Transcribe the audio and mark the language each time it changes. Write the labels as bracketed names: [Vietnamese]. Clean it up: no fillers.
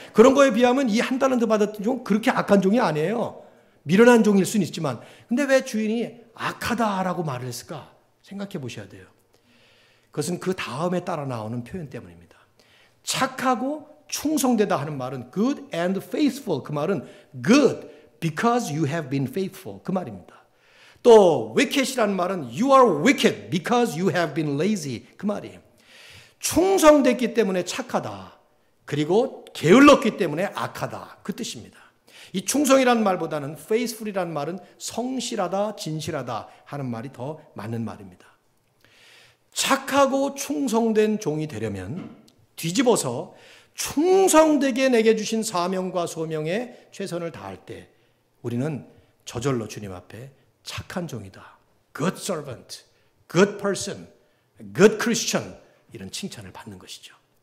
[Korean] 그런 거에 비하면 이 1달란트 받았던 종은 그렇게 악한 종이 아니에요. 미련한 종일 수는 있지만. 근데 왜 주인이 악하다라고 말을 했을까? 생각해 보셔야 돼요. 그것은 그 다음에 따라 나오는 표현 때문입니다. 착하고 충성되다 하는 말은 [English] good and faithful. [Korean] 그 말은 [English] good because you have been faithful. [Korean] 그 말입니다. 또 wicked이라는 말은 [English] you are wicked because you have been lazy. [Korean] 그 말이에요. 충성됐기 때문에 착하다. 그리고 게을렀기 때문에 악하다. 그 뜻입니다. 이 충성이라는 말보다는 faithful이라는 말은 성실하다, 진실하다 하는 말이 더 맞는 말입니다. 착하고 충성된 종이 되려면 뒤집어서 충성되게 내게 주신 사명과 소명에 최선을 다할 때 우리는 저절로 주님 앞에 착한 종이다, [English] good servant, good person, good Christian [Korean] 이런 칭찬을 받는 것이죠.